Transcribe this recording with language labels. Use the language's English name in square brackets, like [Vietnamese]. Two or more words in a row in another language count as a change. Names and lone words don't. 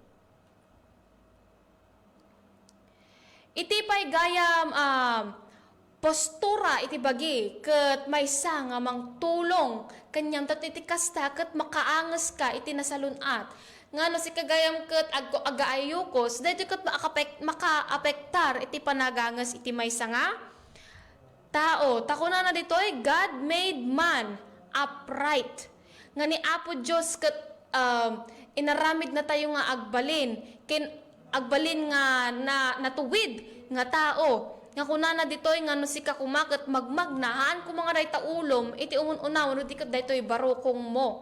[Iloko] Iti pay gayam postura iti bagi ket maysa nga mangtulong kanyam tat iti kasta ket makaanges ka iti nasalunat ngano si kagayam ket agaayukos daytoy ket makaapektar iti panaganges iti maysa nga tao. Takuna na ditoy [English] God made man upright [Iloko] nga ni Apo Dios ket inaramid na tayo nga agbalin ken agbalin nga natuwid nga tao. Nga kunana ditoy nga no si kakumaket magmagnahaan ko mga dayta ulom iti unaw no diket daytoy barokong mo.